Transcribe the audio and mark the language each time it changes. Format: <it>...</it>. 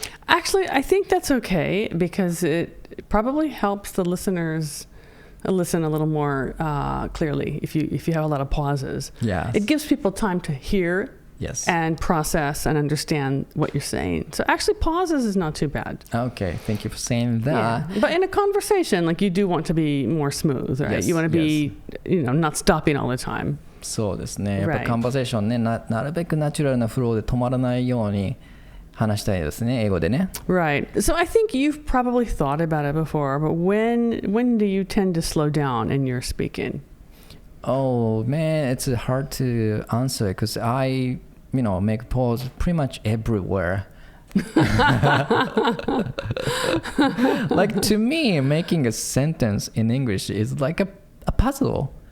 <en>Actually, I think that's okay because it probably helps the listeners listen a little more clearly if you have a lot of pauses. Yes. It gives people time to hear and process and understand what you're saying. So actually pauses is not too bad. Okay, thank you for saying that. Yeah. But in a conversation, like you do want to be more smooth, right? Yes, you want to be, not stopping all the time.</en> <ja>そうですね。やっぱりコンバセーションね、なるべくナチュラルなフローで止まらないように話したいですね、英語でね。</ja> <en>Right. So I think you've probably thought about it before, but when do you tend to slow down in your speaking? Oh man, it's hard to answer because I make pause pretty much everywhere. Like to me, making a sentence in English is like a puzzle.</en>